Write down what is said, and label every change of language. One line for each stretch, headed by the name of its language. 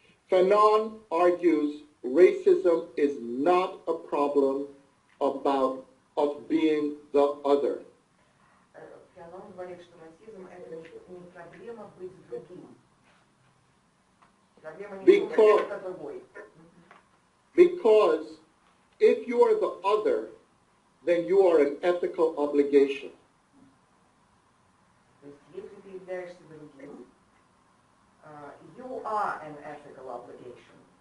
English: Fanon argues racism is not a problem of being the other.
Russian: Фанон говорит, что расизм это не проблема быть другим. Проблема не в том, что это другой.
English: Because if you are the other, then you are an ethical obligation.
Russian: То есть, если ты являешься другим,
English: you are an ethical obligation.